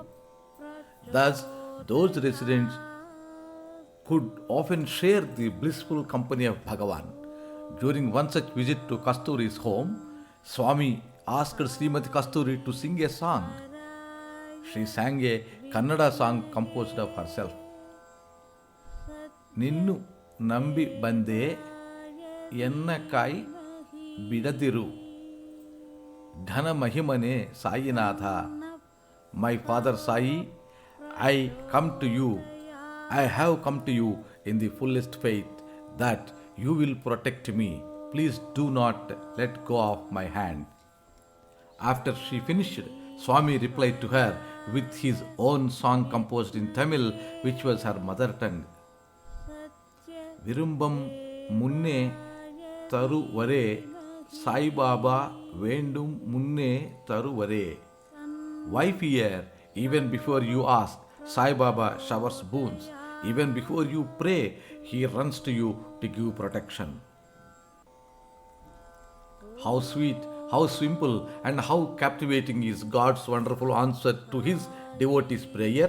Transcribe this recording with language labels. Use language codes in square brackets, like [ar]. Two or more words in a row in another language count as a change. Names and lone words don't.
[en] Thus, those residents could often share the blissful company of Bhagawan. During one such visit to Kasturi's home, Swami asked Srimati Kasturi to sing a song. She sang a Kannada song composed of herself. [kn] Ninnu ನಂಬಿ ಬಂದೆ ಎನ್ನ ಕಾಯಿ ಬಿಡದಿರು ಘನ ಮಹಿಮನೆ ಸಾಯಿನಾಥ. [en] My Father Sai, I come to you, I have come to you in the fullest faith that you will protect me. Please do not let go of my hand. After she finished, Swami replied to her with his own song composed in Tamil, which was her mother tongue. [ta] விரும்பம் முன்னே தருவரே சாய்பாபா வேண்டும் முன்னே தருவரே. [en] Why fear? Even before you ask, Sai Baba showers boons. Even before you pray, he runs to you to give protection. How sweet, how simple, and how captivating is God's wonderful answer to his devotee's prayer.